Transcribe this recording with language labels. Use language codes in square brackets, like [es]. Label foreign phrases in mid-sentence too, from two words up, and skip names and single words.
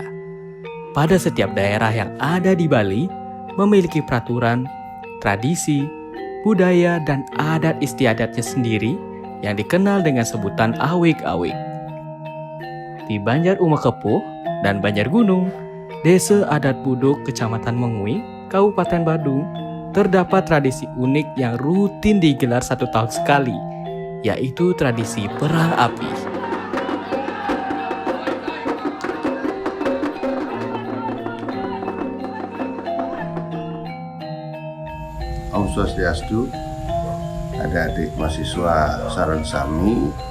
[id] Pada setiap daerah yang ada di Bali memiliki peraturan, tradisi, budaya, dan adat istiadatnya sendiri yang dikenal dengan sebutan awik-awik. Di Banjar Umakepuh dan Banjar Gunung, Desa Adat Buduk Kecamatan Mengui, Kabupaten Badung, terdapat tradisi unik yang rutin digelar 1 tahun sekali, yaitu tradisi perang api. [ban] Om Swastiastu, [id] adik-adik mahasiswa Saransami.